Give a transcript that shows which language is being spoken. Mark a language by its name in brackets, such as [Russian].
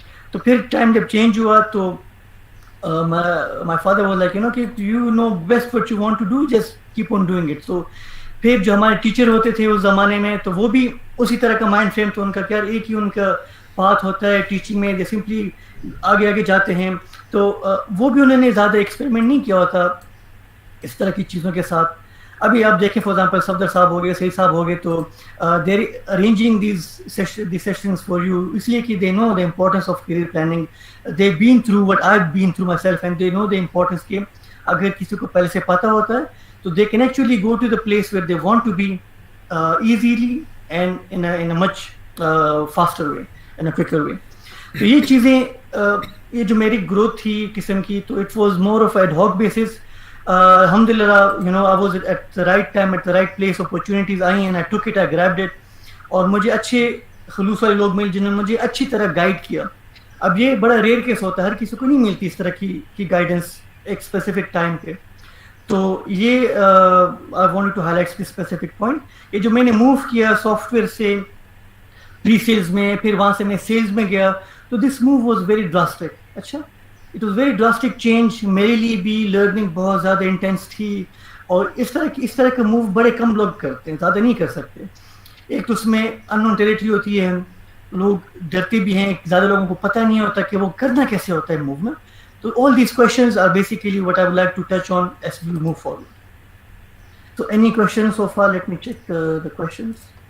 [Urdu] تو پھر ٹائم جب چینج ہوا تو [English] My father was like کہ you know best what you want to do, just keep on doing it. [Urdu] تو پھر جو ہمارے ٹیچر ہوتے تھے اس زمانے میں, تو وہ بھی اسی طرح کا مائنڈ فریم تھا ان کا, کہ یار ایک ہی ان کا پاتھ ہوتا ہے ٹیچنگ میں, جو سمپلی آگے آگے جاتے ہیں. تو وہ بھی انہوں نے زیادہ ایکسپیریمنٹ نہیں کیا ہوتا اس طرح کی چیزوں کے ساتھ. ابھی آپ دیکھیں فار ایگزامپل صفدر صاحب ہو گئے, سعید صاحب ہو گئے, تو [English] they are arranging these sessions for you, [Urdu] اس لیے کہ [English] They know the importance of career planning. They been through what I been through myself, and they know the importance [Urdu] کہ اگر کسی کو پہلے سے پتہ ہوتا ہے تو [English] they can actually go to the place where they want to be easily and in a much faster way, in a quicker way. [Urdu] تو یہ چیزیں یہ جو میری گروتھ تھی قسم کی, تو [English] it was more of ad hoc basis. الحمدللہ I was at the right time at the right place, opportunities آئی and I took it, I grabbed it. [Urdu] اور مجھے اچھے خلوص والے لوگ مل جنہوں نے مجھے اچھی طرح گائیڈ کیا. اب یہ بڑا ریئر کیس ہوتا ہے, ہر کسی کو نہیں ملتی اس طرح کی گائیڈنس ایک اسپیسیفک ٹائم پہ. [English] تو یہ I want to highlight this specific point. [Urdu] یہ جو میں نے موو کیا سافٹ ویئر سے پری سیلز میں, پھر وہاں سے میں سیلز میں گیا, تو [English] This move was very drastic. [Urdu] اچھا, [English] it was very drastic change [Urdu] میرے لیے بھی, لرننگ بہت زیادہ انٹینس تھی. اور اس طرح کا موو بڑے کم لوگ کرتے ہیں, زیادہ نہیں کر سکتے. ایک تو اس میں ان نون ٹیریٹری ہوتی ہے, لوگ ڈرتے بھی ہیں, زیادہ لوگوں کو پتہ نہیں ہوتا کہ وہ کرنا کیسے ہوتا ہے موو میں. [English] So all these questions are basically what I would like to touch on as we move forward. So any questions so far? Let me check the questions.